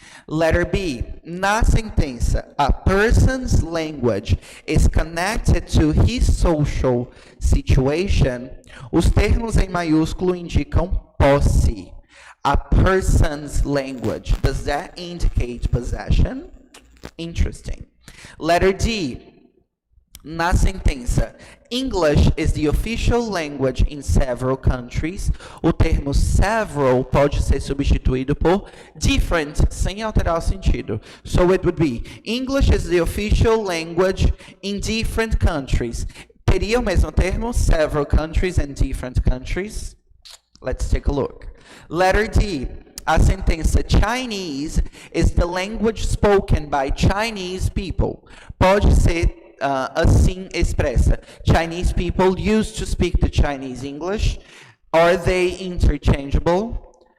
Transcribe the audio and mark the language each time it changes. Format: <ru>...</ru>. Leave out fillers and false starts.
<en>Letter B,</en> <pt>na sentença,</pt> <en>a person's language is connected to his social situation,</en> <pt>os termos em maiúsculo indicam posse.</pt> <en>A person's language, does that indicate possession? Interesting. Letter D,</en> <pt>na sentença,</pt> <en>English is the official language in several countries.</en> <pt>O termo several pode ser substituído por different, sem alterar o sentido.</pt> <en>So it would be, English is the official language in different countries.</en> <pt>Teria o mesmo termo,</pt> <en>several countries and different countries? Let's take a look. Letter D,</en> <pt>a sentença</pt> <en>Chinese is the language spoken by Chinese people.</en> <pt>Pode ser assim expressa.</pt> <en>Chinese people used to speak the Chinese English. Are they interchangeable?</en>